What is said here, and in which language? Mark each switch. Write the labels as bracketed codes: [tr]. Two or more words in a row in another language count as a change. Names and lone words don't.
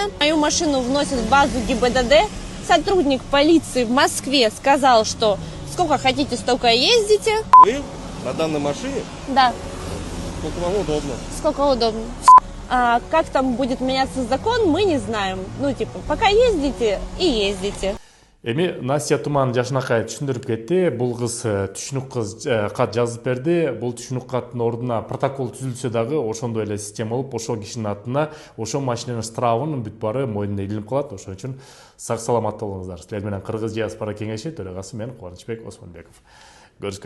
[ru] Мою машину вносят в базу ГИБДД. Сотрудник полиции в Москве сказал, что сколько хотите, столько ездите. Вы на данной машине, Да, сколько вам удобно. сколько удобно. А как там будет меняться закон, мы не знаем. Ну, типа, пока ездите и ездите. [ky] Эми Настя Туман жашынакай түшүндүрүп кетти. Бул кыз түшүнүк кат жазып берди. Бул түшүнүк каттын ордуна протокол түзүлсө дагы ошондой эле система болуп, ошол кишинин атына ошол машинанын штрафынын бүт баары мойнуна илинип калат. Ошон үчүн сак саламат болуңуздар. Силер менен Кыргыз диаспора кеңеши төрагасы мен Кубанычбек Осмонбеков.